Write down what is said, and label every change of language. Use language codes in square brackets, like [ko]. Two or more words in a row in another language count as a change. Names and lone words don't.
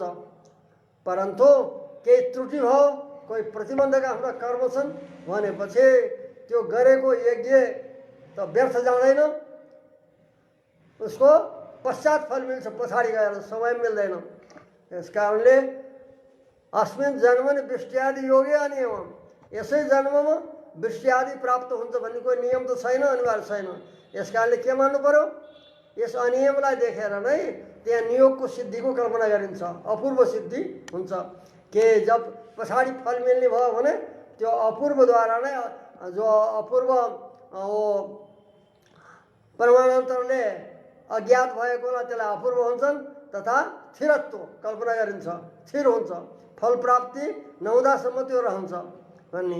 [ne] परन्तु केही त्रुटि भयो, कोही प्रतिबन्धक आफ्ना कर्म छन् भनेपछि त्यो गरेको यज्ञ त व्यर्थ जाँदैन, उसको पश्चात फल मिल्छ, पछाडि गएर समय मिल्दैन। [sa] यस कारणले अस्मिन् जन्मनि वृष्टियादि योगे अनियम, [ne] यसै जन्ममा वृष्टि आदि प्राप्त हुन्छ भन्ने कोही नियम त छैन, अनिवार्य छैन। यस कारणले के मान्नु पर्यो, यस अनियमलाई देखेर नै त्यहाँ नियोगको सिद्धिको कल्पना गरिन्छ, अपूर्व सिद्धि हुन्छ। के जब पछाडि फल मिल्ने भयो भने त्यो अपूर्वद्वारा नै जो अपूर्व परमानन्तरले अज्ञात भएकोलाई त्यसलाई अपूर्व हुन्छन् तथा स्थिरत्व कल्पना गरिन्छ, स्थिर हुन्छ, फल प्राप्ति नहुँदासम्म त्यो रहन्छ भन्ने।